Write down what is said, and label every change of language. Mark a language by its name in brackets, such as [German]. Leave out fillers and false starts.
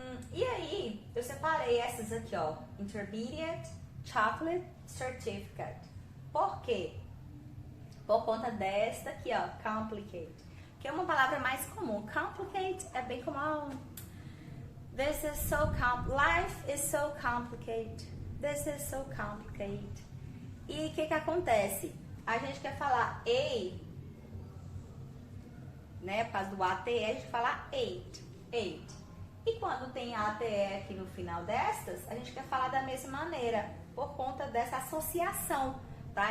[Portuguese] E aí, eu separei essas aqui, ó. Intermediate, Chocolate, Certificate. Por quê? Por conta desta aqui, ó, complicate. Que é uma palavra mais comum. Complicate é bem comum. [English] This is so life is so complicated. This is so complicated. [Portuguese] E o que acontece? A gente quer falar né? Por causa do ATE, a gente fala eight. E quando tem ATE aqui no final destas, a gente quer falar da mesma maneira, por conta dessa associação, tá?